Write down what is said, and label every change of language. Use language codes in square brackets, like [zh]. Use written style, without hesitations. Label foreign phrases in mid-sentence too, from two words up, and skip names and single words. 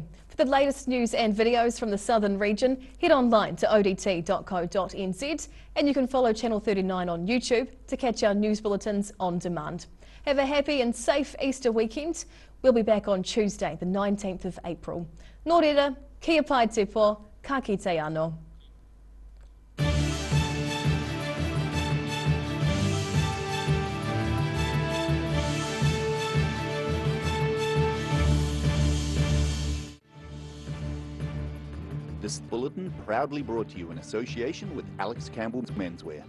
[en] For the latest news and videos from the southern region, head online to odt.co.nz and you can follow Channel 39 on YouTube to catch our news bulletins on demand. Have a happy and safe Easter weekend. We'll be back on Tuesday, the 19th of April. [mi] Nō reira, kia pai te po, ka kite anō. [en] This bulletin proudly brought to you in association with Alex Campbell's Menswear.